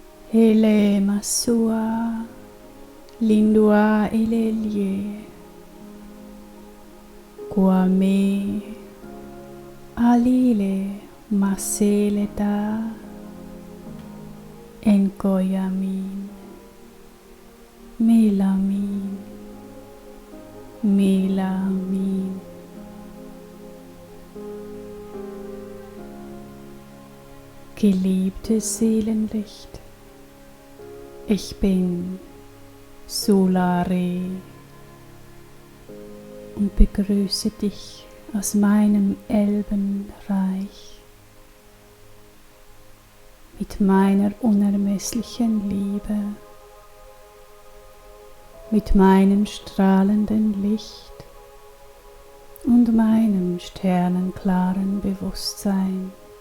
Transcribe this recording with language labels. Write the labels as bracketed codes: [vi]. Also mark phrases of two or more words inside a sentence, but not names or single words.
[de] Ele masua lindua elelie Guame alile maseleta enkoyamin melamin melamin. Geliebtes Seelenlicht, ich bin SULAH'REE und begrüße dich aus meinem Elbenreich mit meiner unermesslichen Liebe, mit meinem strahlenden Licht und meinem sternenklaren Bewusstsein.